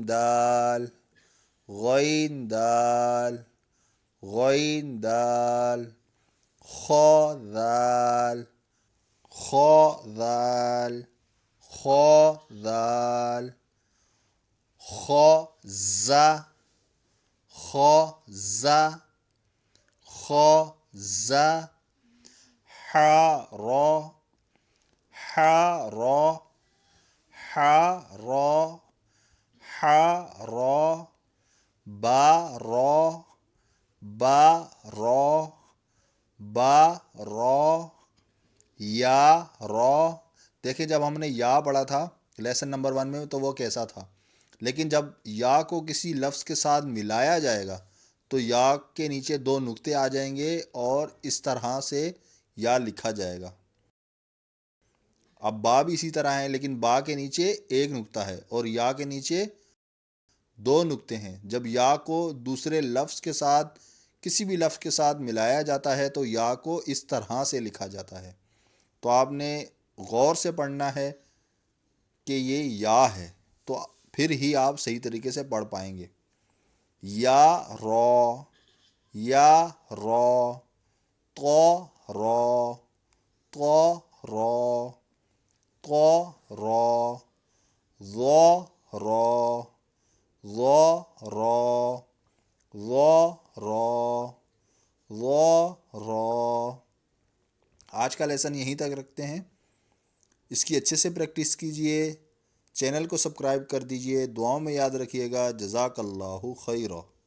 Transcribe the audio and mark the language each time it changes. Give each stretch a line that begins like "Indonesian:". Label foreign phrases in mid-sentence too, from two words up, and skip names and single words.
Arabic: دال، غین دال، غین دال، خا دال، خا دال، خا دال، خا زا، خا زا، خا زا، حا را، حا را، حا را، حا را، با را، با را، با را، یا را۔
Urdu: دیکھیں جب ہم نے یا پڑھا تھا
English: lesson number
Urdu: 1 میں تو وہ کیسا تھا، لیکن جب یا کو کسی لفظ کے ساتھ ملایا جائے گا تو یا کے نیچے 2 نقطے آ جائیں گے اور اس طرح سے یا لکھا جائے گا۔ اب با بھی اسی طرح ہے، لیکن با کے نیچے 1 نقطہ ہے اور یا کے نیچے 2 نقطے ہیں۔ جب یا کو دوسرے لفظ کے ساتھ کسی بھی لفظ کے ساتھ ملایا جاتا ہے تو یا کو اس طرح سے لکھا جاتا ہے۔ تو آپ نے غور سے پڑھنا ہے کہ یہ یا ہے، تو پھر ہی آپ صحیح طریقے سے پڑھ پائیں گے۔
Arabic: یا را، یا را، طا را، طا را، طا را، ظا را، ظا را، ظا را، ظا را۔
Urdu: آج کا لیسن یہیں تک رکھتے ہیں، اس کی اچھے سے پریکٹس کیجئے، چینل کو سبسکرائب کر دیجئے، دعاؤں میں یاد رکھیے گا۔
Arabic: جزاک اللہ خیرہ۔